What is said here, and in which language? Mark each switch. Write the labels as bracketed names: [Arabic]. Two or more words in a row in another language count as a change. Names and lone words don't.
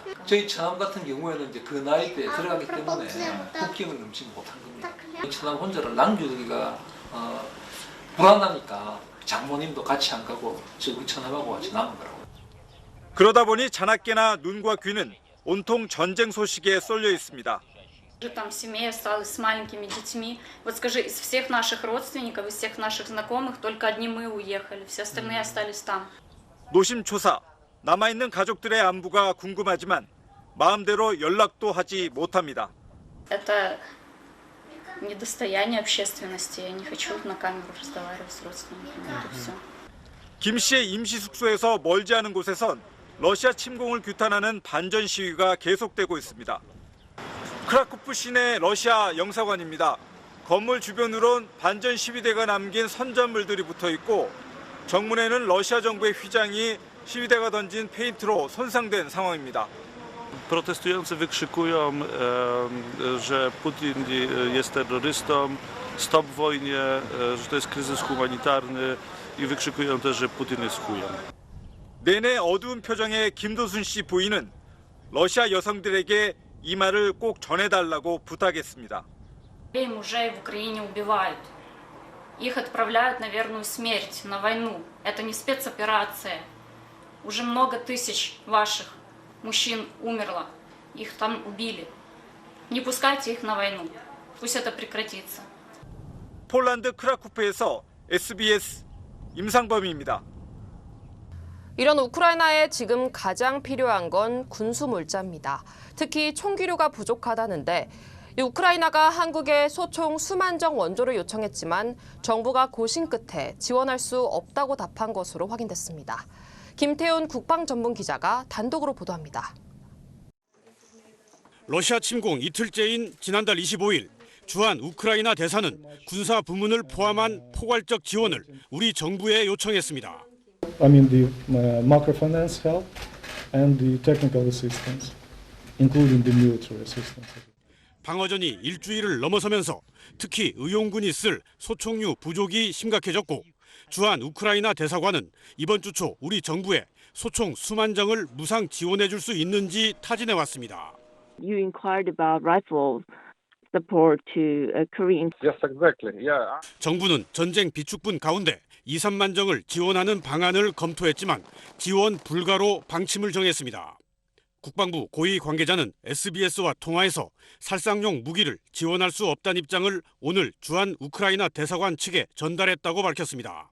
[Korean] 저희 처남 같은 경우에는 이제 그 나이 때 들어가기 때문에 국경을 넘지 못한 겁니다. 처남 혼자를 남기기가 불안하니까 장모님도 같이 안 가고 우리 처남하고 같이 남은 거라고. 그러다 보니 자나깨나 눈과 귀는 온통 전쟁 소식에 쏠려 있습니다. [Russian] Там семья осталась с маленькими детьми. Вот скажи, из всех наших родственников, из всех наших знакомых, только одни мы уехали, все остальные остались там. [Korean] 노심초사, 남아있는 가족들의 안부가 궁금하지만 마음대로 연락도 하지 못합니다. [Russian] Это недостояние общественности. Я не хочу на камеру разговаривать с родственниками. Это все. [Korean] 김 씨의 임시 숙소에서 멀지 않은 곳에선 러시아 침공을 규탄하는 반전 시위가 계속되고 있습니다. 크라쿠프 시내 러시아 영사관입니다. 건물 주변으론 반전 시위대가 남긴 선전물들이 붙어 있고 정문에는 러시아 정부의 휘장이 시위대가 던진 페인트로 손상된 상황입니다. [Polish] Protestujący wykrzykują, że Putin jest terrorystą, stop wojnie, że to jest kryzys humanitarny i wykrzykują też, że Putin jest chujem. [Korean] 내내 어두운 표정의 김도순 씨 부인은 러시아 여성들에게 이 말을 꼭 전해달라고 부탁했습니다. [Russian] Мужей в Украине убивают. Их отправляют на верную смерть, на войну. Это не спецоперация. Уже много тысяч ваших мужчин умерло. Их там убили. Не пускайте их на войну. Пусть это прекратится. [Korean] 폴란드 크라쿠프에서 SBS 임상범입니다. 이런 우크라이나에 지금 가장 필요한 건 군수 물자입니다. 특히 총기류가 부족하다는데 우크라이나가 한국에 소총 수만 정 원조를 요청했지만 정부가 고심 끝에 지원할 수 없다고 답한 것으로 확인됐습니다. 김태훈 국방전문기자가 단독으로 보도합니다. 러시아 침공 이틀째인 지난달 25일 주한 우크라이나 대사는 군사 부문을 포함한 포괄적 지원을 우리 정부에 요청했습니다. [English] I mean the microfinance help and the technical assistance, including the military assistance. [Korean] 방어전이 일주일을 넘어서면서 특히 의용군이 쓸 소총류 부족이 심각해졌고 주한 우크라이나 대사관은 이번 주 초 우리 정부에 소총 수만 정을 무상 지원해 줄 수 있는지 타진해 왔습니다. [English] You inquired about rifle support to Korean. Yes, exactly. Yeah. [Korean] 정부는 전쟁 비축분 가운데 2, 3만 정을 지원하는 방안을 검토했지만 지원 불가로 방침을 정했습니다. 국방부 고위 관계자는 SBS와 통화에서 살상용 무기를 지원할 수 없다는 입장을 오늘 주한 우크라이나 대사관 측에 전달했다고 밝혔습니다.